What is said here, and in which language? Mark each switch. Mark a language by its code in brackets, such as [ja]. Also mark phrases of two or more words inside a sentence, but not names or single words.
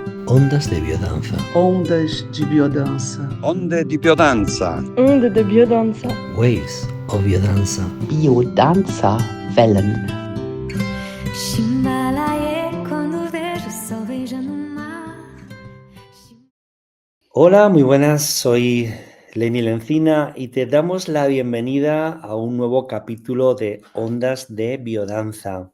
[es] Ondas de biodanza. [pt] Ondas de biodança. [it] Onde di biodanza. [fr] Onde de biodanza. [en] Waves of biodanza. [de] Biodança Wellen. [es] Hola, muy buenas, soy Lenny Lencina y te damos la bienvenida a un nuevo capítulo de Ondas de Biodanza.